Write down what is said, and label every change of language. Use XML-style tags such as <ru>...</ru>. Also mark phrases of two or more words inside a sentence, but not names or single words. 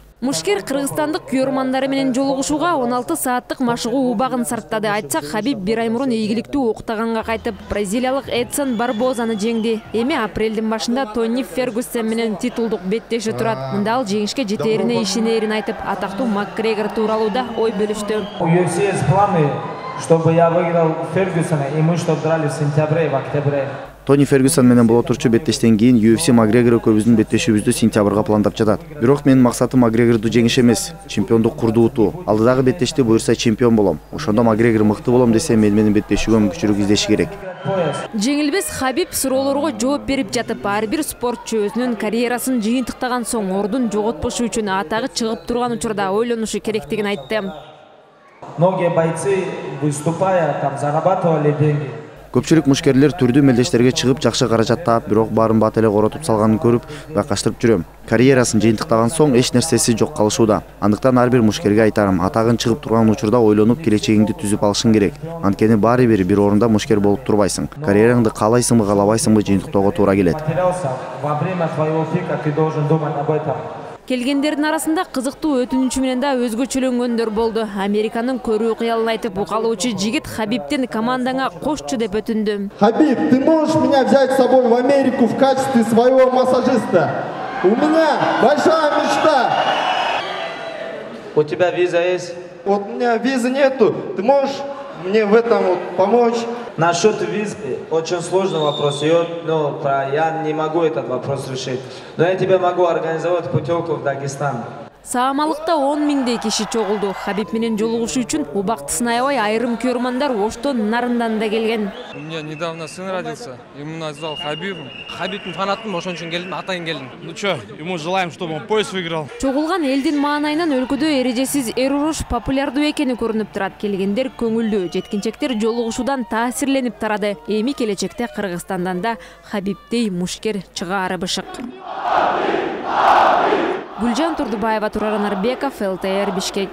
<ky>Мушкер кыргызстандык күйөрмандары менен жолугушууга 16 сааттык машыгуу убагын сарптады. Айтсак, Хабиб бир ай мурун ийгиликтүү уктаганга кайтып, бразилиялык Эдсон Барбозаны жеңди. Эми апрелдин башында Тони Фергюсон менен титулдук беттеши турат. Мында ал жеңишке жетерине ишенерин айтып, атактуу Макгрегор тууралуу да ой бөлүштү.</ky> <ru>У UFC есть планы, чтобы я выиграл Фергюсона, и мы чтобы драли в сентябре и в октябре.</ru> <ky>Тони Фергюсон менен боло турчу беттештен кийин UFC Макгрегор экөөбүздүн беттешүүбүздү сентябрга пландап жатат. Бирок менин максатым Макгрегорду жеңиш эмес, чемпиондук курду утуу. Алдыдагы беттеште буюрса чемпион болом. Ошондо Макгрегор мыкты болом десе, менин беттешүүгө мүмкүнчүлүк издеши керек. Жеңилбес Хабиб суроолорго жооп берип жатып, ар бир спортчу өзүнүн карьерасын жыйынтыктаган соң ордун жоготпошу үчүн атагы чыгып турган учурда ойлонушу керектигин айтты.</ky> <ru>Многие бойцы, выступая, там зарабатывали деньги.</ru> <ky>Көпчүлүк мушкерлер түрдүү мелдештерге чыгып жакшы каражат таап, бирок баарын бат эле коротуп салганын көрүп, байкаштырып жүрөм. Карьерасын жыйынтыктаган соң эч нерсеси жок калышууда. Андыктан ар бир мушкерге айтарым, атагын чыгып турган учурда ойлонуп келечегиңди түзүп алышың керек. Анткени баары бир орунда мушкер болуп турбайсың. Карьераңды каалайсыңбы, каалабайсыңбы жыйынтыктоого туура келет. Келгендердин арасында кызыктуу өтүнүчү менен да өзгөчөлөнгөндөр болду. Американын көрүү кыялын айтып, укалуучу жигит Хабибтен командаңа кошчу деп өтүндү.</ky> <ru>Хабиб, ты можешь меня взять с собой в Америку в качестве своего массажиста? У меня большая мечта. У тебя виза есть? Вот у меня визы нету. Ты можешь мне в этом вот помочь? Насчет визы очень сложный вопрос. Я не могу этот вопрос решить. Но я тебе могу организовать путевку в Дагестан.</ru> <ky>Саамалыкта 10 миңдей киши чогулду. Хабиб менен жолугушуу үчүн убактысын аябай айрым күйөрмандар Оштон нарындан да келген.</ky> <ru>У меня недавно сын родился, ему назвал Хабибом.</ru> <ky>Хабибтин фанатым, ошон үчүн келдим, атайын келдим.</ky> <ru>Ну чё, ему желаем, чтобы он пояс выиграл.</ru> <ky>Чогулган элдин маанайынан өлкөдө эрежесиз эр уруш популярдуу экени көрүнүп турат. Келгендер көңүлдүү, жеткинчектер жолугушуудан таасирленип тарады. Эми келечекте Кыргызстандан да Хабибдей мушкер чыгаары бышык. Гүлжан Турдубаева, Турар Нарбеков, ЛТР, Бишкек.</ky>